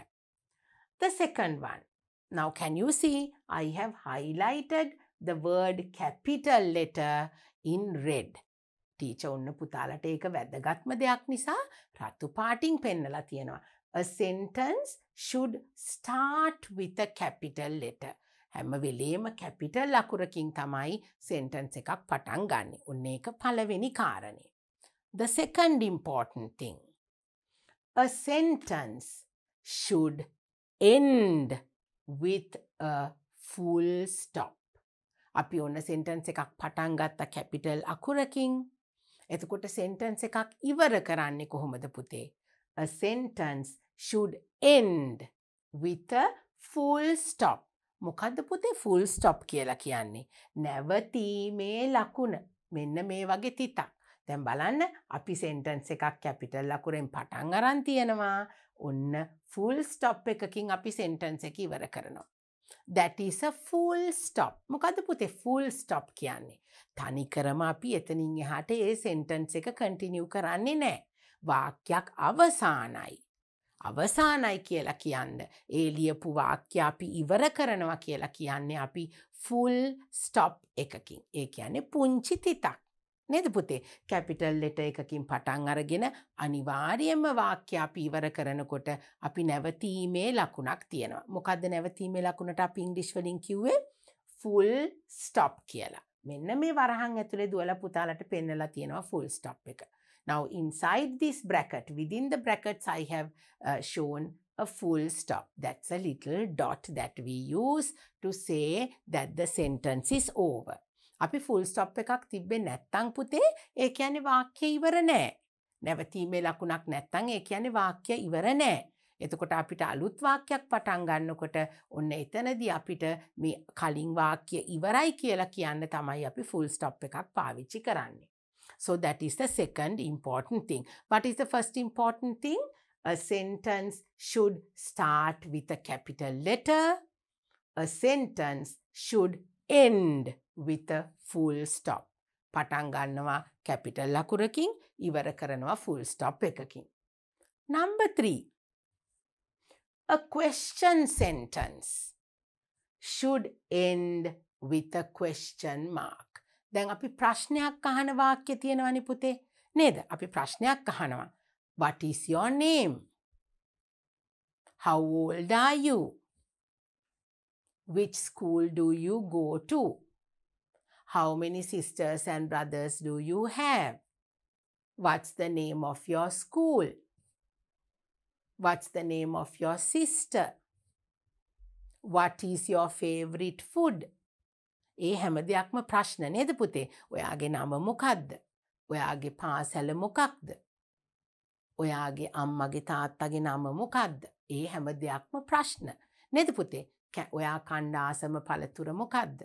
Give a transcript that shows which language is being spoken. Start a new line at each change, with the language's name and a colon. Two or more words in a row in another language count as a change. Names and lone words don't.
English: The second one. Now can you see I have highlighted the word capital letter in red.
Sinhala: Teacher ඔන්න පුතාලට ඒක වැදගත්ම දෙයක් නිසා රතු පාටින් පෙන්නලා තියෙනවා.
English: A sentence should start with a capital letter.
Sinhala: හැම වෙලේම කැපිටල් අකුරකින් තමයි sentence එකක් පටන් ගන්නෙ. ඔන්න ඒක පළවෙනි කාරණය.
English: The second important thing. A sentence should end with a full stop.
Sinhala: අපි ඔන්න sentence එකක් පටන් ගත්ත කැපිටල් අකුරකින්. එතකොට sentence එකක් ඉවර කරන්නේ කොහොමද පුතේ?
English: A sentence should end with a full stop.
Sinhala: මොකද්ද පුතේ
English: full stop
Sinhala: කියලා කියන්නේ? නැවතීමේ ලකුණ. මෙන්න මේ වගේ තිතක්. දැන් බලන්න අපි sentence එකක් capital අකුරෙන් පටන් අරන් තියෙනවා. ඔන්න
English: full stop
Sinhala: එකකින් අපි sentence එක ඉවර කරනවා.
English: That is a full stop.
Sinhala: මොකද්ද පුතේ
English: full stop
Sinhala: කියන්නේ? තනිකරම අපි එතනින් එහාට ඒ sentence එක continue කරන්නේ නැහැ. වාක්‍යයක් අවසానයි. අවසానයි කියලා කියන්න ඒ ලියපු වාක්‍ය අපි ඉවර කරනවා කියලා කියන්නේ අපි full stop එකකින්. ඒ කියන්නේ පුංචි තිතක්. නේද පුතේ?
English: capital letter
Sinhala: එකකින් පටන් අරගෙන අනිවාර්යයෙන්ම වාක්‍ය අපි ඉවර කරනකොට අපි නැවතීමේ ලකුණක් තියෙනවා. මොකද්ද නැවතීමේ ලකුණට අපි ඉංග්‍රීසි වලින් කිව්වේ?
English: full stop
Sinhala: කියලා. මෙන්න මේ වරහන් ඇතුලේ දුවලා පුතාලට පෙන්නලා තියෙනවා
English: full stop
Sinhala: එක.
English: Now inside this bracket, within the brackets I have shown a full stop. That's a little dot that we use to say that the sentence is over.
Sinhala: අපි
English: full stop
Sinhala: එකක් තිබ්බේ නැත්තම් පුතේ ඒ කියන්නේ වාක්‍ය ඉවර නෑ. නැවතීමේ ලකුණක් නැත්තම් ඒ කියන්නේ වාක්‍ය ඉවර නෑ. එතකොට අපිට අලුත් වාක්‍යයක් පටන් ගන්නකොට ඔන්න එතනදී අපිට මේ කලින් වාක්‍ය ඉවරයි කියලා කියන්න තමයි අපි
English: full stop
Sinhala: එකක් පාවිච්චි කරන්නේ.
English: So that is the second important thing. What is the first important thing? A sentence should start with a capital letter. A sentence should end with a full stop.
Sinhala: පටන් ගන්නවා capital අකුරකින් ඉවර කරනවා
English: full stop
Sinhala: එකකින්.
English: Number 3. A question sentence should end with a question mark.
Sinhala: දැන් අපි ප්‍රශ්නයක් අහන වාක්‍ය තියෙනවනේ පුතේ නේද? අපි ප්‍රශ්නයක් අහනවා.
English: What is your name? How old are you? Which school do you go to? How many sisters and brothers do you have? What's the name of your school? What's the name of your sister? What is your favorite food?
Sinhala: ඒ හැම දෙයක්ම ප්‍රශ්න නේද පුතේ? ඔයාගේ නම මොකක්ද? ඔයාගේ පාසල මොකක්ද? ඔයාගේ අම්මගේ තාත්තගේ නම මොකක්ද? ඒ හැම දෙයක්ම ප්‍රශ්න නේද පුතේ? ඔයා කණ්ඩ ආසම පළතුර මොකක්ද?